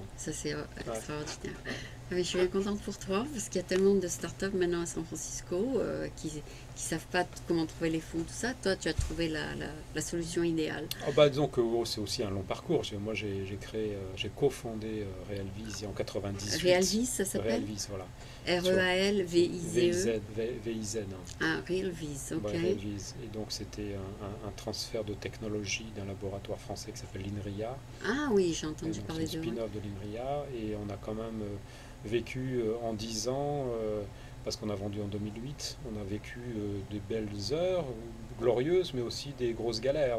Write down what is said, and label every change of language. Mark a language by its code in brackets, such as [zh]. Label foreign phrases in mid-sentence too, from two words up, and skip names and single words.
[fr] Ça, c'est extraordinaire. Mais je suis bien contente pour toi parce qu'il y a tellement de startups maintenant à San Francisco qui savent pas comment trouver les fonds, tout ça. Toi, tu as trouvé la solution idéale. Disons que c'est aussi un long parcours. Moi, j'ai cofondé Realviz en 98. Realviz, ça s'appelle? Realviz, voilà. R-E-A-L-V-I-Z-E. V-I-Z. Ah, Realviz, ok. Realviz. Et donc, c'était un transfert de technologie d'un laboratoire français qui s'appelle l'INRIA. Ah oui, j'ai entendu parler de ça. C'est un spin-off de l'INRIA. Et on a quand même vécu en 10 ans, parce qu'on a vendu en 2008, on a vécu des belles heures glorieuses, mais aussi des grosses galères.